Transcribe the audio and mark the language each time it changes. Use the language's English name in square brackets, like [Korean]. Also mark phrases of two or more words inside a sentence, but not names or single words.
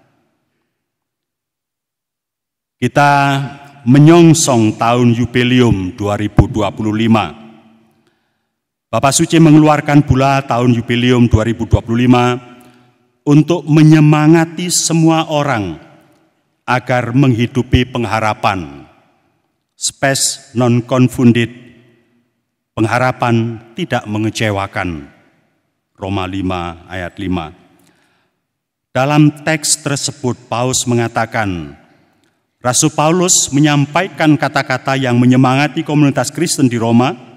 [Indonesian] Kita menyongsong tahun Jubileum 2025. Bapak Suci mengeluarkan bulan tahun Jubileum 2025 untuk menyemangati semua orang agar menghidupi pengharapan. [Latin] Spes non confundit, [Indonesian] pengharapan tidak mengecewakan. Roma 5 ayat 5. Dalam teks tersebut Paulus mengatakan, Rasul Paulus menyampaikan kata-kata yang menyemangati komunitas Kristen di Roma.